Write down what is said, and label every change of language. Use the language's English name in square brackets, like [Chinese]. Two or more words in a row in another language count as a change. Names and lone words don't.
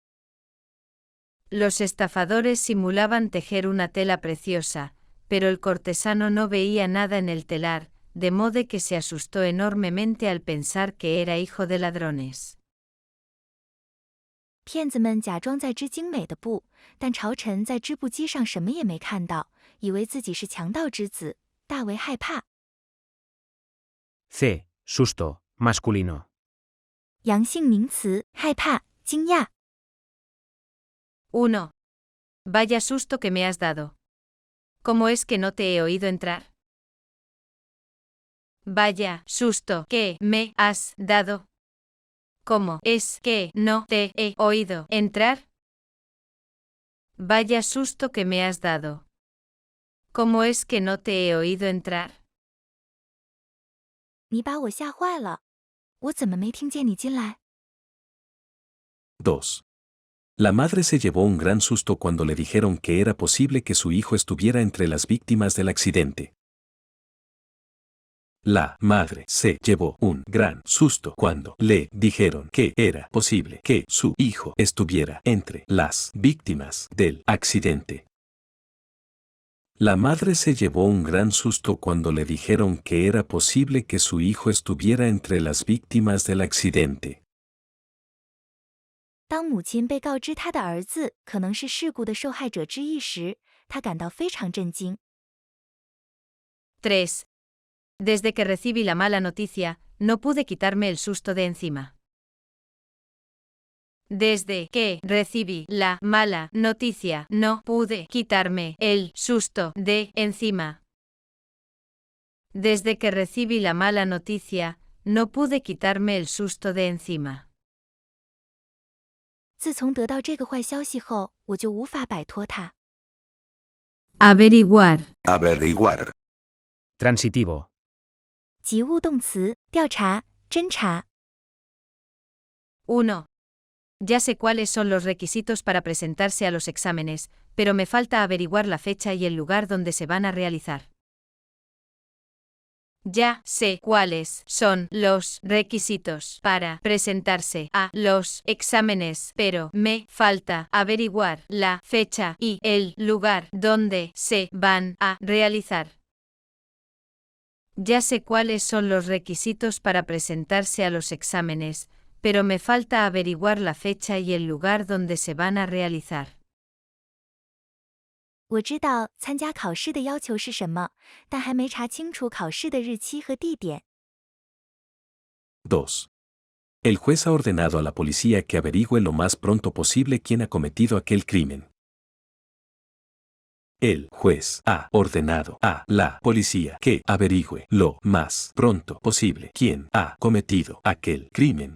[Spanish] Los estafadores simulaban tejer una tela preciosa, pero el cortesano no veía nada en el telar, de modo que se asustó enormemente al pensar que era hijo de ladrones. [Chinese] 骗子们假装在织精美的布，但朝臣在织布机上什么也没看到，以为自己是强盗之子，大为害怕。 [Spanish] C. Susto, masculino. [Chinese] 阳性名词，害怕、惊讶。 [Spanish] 1. Vaya susto que me has dado. ¿Cómo es que no te he oído entrar? Vaya susto que me has dado. ¿Cómo es que no te he oído entrar? Vaya susto que me has dado. ¿Cómo es que no te he oído entrar? [Chinese] 你把我吓坏了，我怎么没听见你进来？ [Spanish] 2. La madre se llevó un gran susto cuando le dijeron que era posible que su hijo estuviera entre las víctimas del accidente. La madre se llevó un gran susto cuando le dijeron que era posible que su hijo estuviera entre las víctimas del accidente. La madre se llevó un gran susto cuando le dijeron que era posible que su hijo estuviera entre las víctimas del accidente. [Chinese] 当母亲被告知她的儿子可能是事故的受害者之一时，她感到非常震惊。 [Spanish] 3. Desde que recibí la mala noticia, no pude quitarme el susto de encima. Desde que recibí la mala noticia, no pude quitarme el susto de encima. Desde que recibí la mala noticia, no pude quitarme el susto de encima. [Chinese] 自从得到这个坏消息后，我就无法摆脱它。 [Spanish] Averiguar. Averiguar. Transitivo. [Chinese] 及物动词，调查、侦查。 [Spanish] 1. Ya sé cuáles son los requisitos para presentarse a los exámenes, pero me falta averiguar la fecha y el lugar donde se van a realizar. Ya sé cuáles son los requisitos para presentarse a los exámenes, pero me falta averiguar la fecha y el lugar donde se van a realizar. Ya sé cuáles son los requisitos para presentarse a los exámenes, pero me falta averiguar la fecha y el lugar donde se van a realizar. [Chinese] 我知道参加考试的要求是什么，但还没查清楚考试的日期和地点。 [Spanish] 2. El juez ha ordenado a la policía que averigüe lo más pronto posible quién ha cometido aquel crimen. El juez ha ordenado a la policía que averigüe lo más pronto posible quién ha cometido aquel crimen.